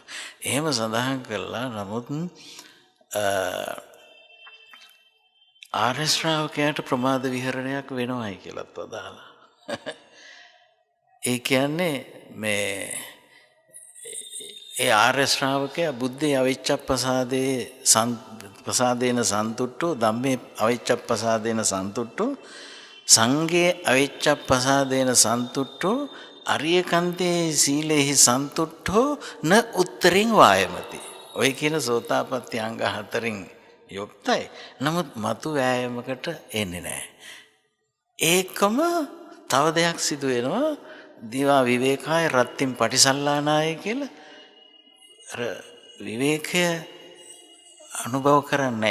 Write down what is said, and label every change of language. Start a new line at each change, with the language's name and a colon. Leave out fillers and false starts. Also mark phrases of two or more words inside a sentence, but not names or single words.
Sinhala: එහෙම සඳහන් කළා. නමුත් ආර්ය ශ්‍රාවකයාට ප්‍රමාද විහරණයක් වෙනවයි කියලාත් වදාලා. ඒ කියන්නේ මේ ඒ ආර්ය ශ්‍රාවකයා
Pali: බුද්ධේ අවිච්ඡප්පසාදේන සන්තුට්ඨෝ, ධම්මේ අවිච්ඡප්පසාදේන සන්තුට්ඨෝ, සංඝේ අවිච්ඡප්පසාදේන සන්තුට්ඨෝ, අරියකන්තේ සීලේහි සන්තුට්ඨෝ න උත්තරින් වායමති.
Sinhala: ඔය කියන සෝතාපට්ටි අංග 4න් යුක්තයි. නමුත් මතු වෑයමකට එන්නේ නැහැ. ඒකම තව දෙයක් සිදු වෙනවා.
Pali: දිවා විවේකාය රත්තිම් පටිසල්ලානාය
Sinhala: කියලා අර විවේකය අනුභව කරන්නේ.